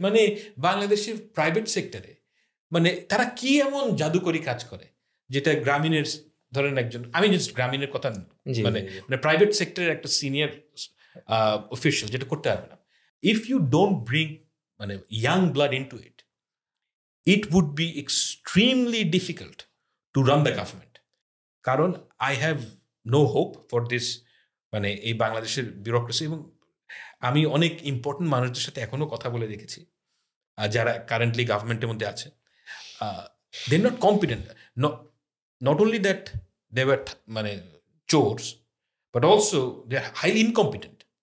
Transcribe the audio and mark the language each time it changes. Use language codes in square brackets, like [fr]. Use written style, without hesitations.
[bn] মানে বাংলাদেশের প্রাইভেট সেক্টরে মানে তারা কি এমন জাদুকরি কাজ করে যেটা গ্রামীণের ধরেন একজন, আমি জাস্ট গ্রামীণের কথা মানে প্রাইভেট সেক্টরের একটা সিনিয়র অফিসিয়াল যেটা করতে পারবে না। [en] If you don't bring মানে young blood into it, it would be extremely difficult to run the government. কারণ I have no hope for this [bn] মানে এই বাংলাদেশের ব্যুরোক্রেসি। এবং আমি অনেক ইম্পর্টেন্ট মানুষদের সাথে এখনো কথা বলে দেখেছি যারা কারেন্টলি গভর্নমেন্টের মধ্যে আছে, [en] They are not competent, not only that they were মানে চোরস, but also they are highly incompetent.